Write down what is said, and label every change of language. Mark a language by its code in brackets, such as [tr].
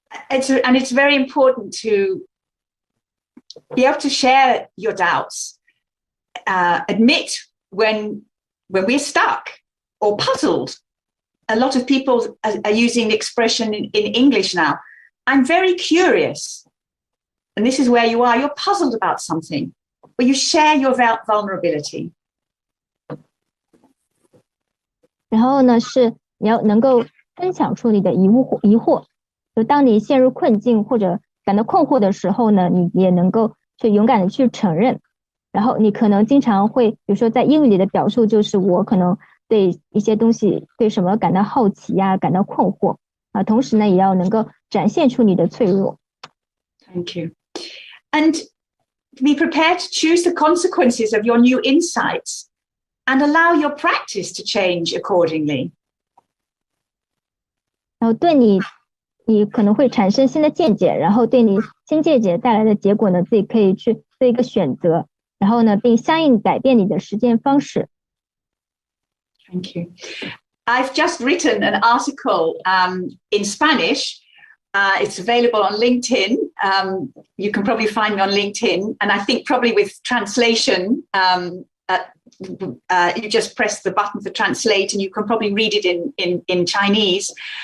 [en] It's very important to be able to share your doubts, admit when we're stuck or puzzled. A lot of people are using the expression in English now. I'm very curious. And this is where you are. You're puzzled about something. But you share your vulnerability. [zh] 然后呢，是你要能够分享出你的疑惑。就当你陷入困境或者感到困惑的时候呢，你也能够去勇敢的去承认。然后你可能经常会，比如说在英语里的表述就是我可能对一些东西对什么感到好奇呀，感到困惑啊，同时呢也要能够展现出你的脆弱。 [en] Thank you. And be prepared to choose the consequences of your new insights and allow your practice to change accordingly. [zh] 然后对你可能会产生新的见解，然后对你新见解带来的结果呢，自己可以去做一个选择，然后呢并相应改变你的实践方式。 [en] Thank you. I've just written an article in Spanish. It's available on LinkedIn. You can probably find me on LinkedIn. And I think probably with translation, you just press the button for translate and you can probably read it in Chinese.